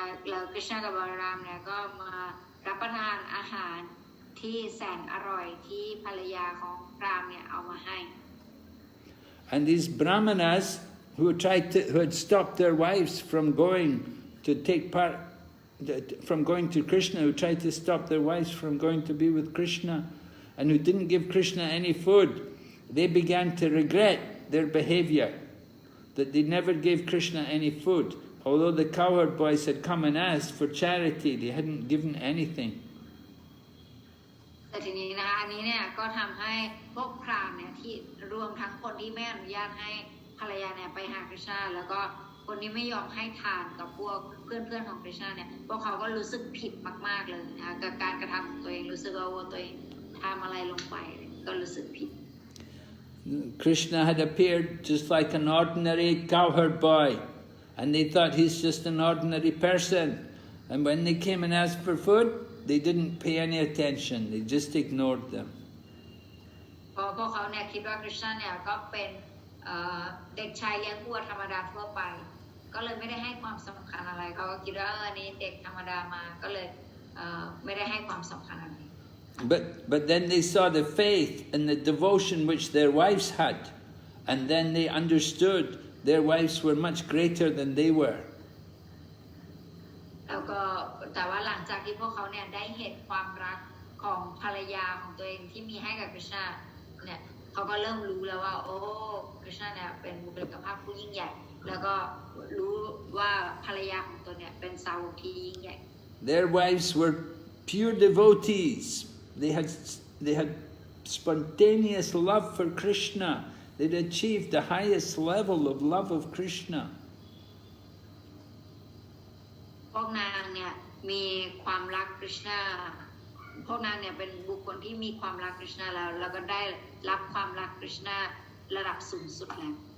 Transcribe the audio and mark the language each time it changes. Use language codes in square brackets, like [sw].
[th] แล้วกฤษณากับบารามเนี่ยก็มารับประทานอาหารที่แสนอร่อยที่ภรรยาของพราหมณ์เนี่ยเอามาให้ [en] And these Brāhmanas who had stopped their wives from going to take part, from going to Krishna, who tried to stop their wives from going to be with Krishna, and who didn't give Krishna any food, they began to regret their behavior, that they never gave Krishna any food. Although the cowherd boys had come and asked for charity, they hadn't given anything. [th] แต่ทีนี้นะอันนี้เนี่ยก็ทำให้พวกพราหมณ์เนี่ยที่รวมทั้งคนที่ไม่อนุญาตให้ภรรยาเนี่ยไปหาคริชนาแล้วก็คนที่ไม่ยอมให้ทานกับพวกเพื่อนๆของคริชนาเนี่ยพวกเขาก็รู้สึกผิดมากๆเลยนะคะกับการกระทำของตัวเองรู้สึกว่าตัวเองทำอะไรลงไปก็รู้สึกผิด [en] Krishna had appeared just like an ordinary cowherd boy, and they thought he's just an ordinary person. And when they came and asked for food, they didn't pay any attention. They just ignored them. [th] พวกเขาเนี่ยคิดว่าคริชนาเนี่ยก็เป็นเด็กชายเลี้ยงวัวธรรมดาทั่วไปก็เลยไม่ได้ให้ความสำคัญอะไรเขาก็คิดว่าอันนี้เด็กธรรมดามาก็เลยไม่ได้ให้ความสำคัญอะไร [en] But then they saw the faith and the devotion which their wives had, and then they understood their wives were much greater than they were. [th] แล้วก็แต่ว่าหลังจากที่พวกเขาเนี่ยได้เห็นความรักของภรรยาของตัวเองที่มีให้กับคริชนาเนี่ยเขาก็เริ่มรู้แล้วว่าโอ้คริชนาเนี่ยเป็นบุคลิกภาพผู้ยิ่งใหญ่แล้วก็รู้ว่าภรรยาของตัวเนี่ยเป็นสาวกที่ยิ่งใหญ่ [en] Their wives were pure devotees. They had spontaneous love for Krishna. They'd achieved the highest level of love of Krishna. [th] พวกนางเนี่ยมีความรักคริชนาพวกนางเนี่ยเป็นบุคคลที่มีความรักคริชนาแล้วก็ได้รับความรักคริชนาระดับสูงสุดแล้ว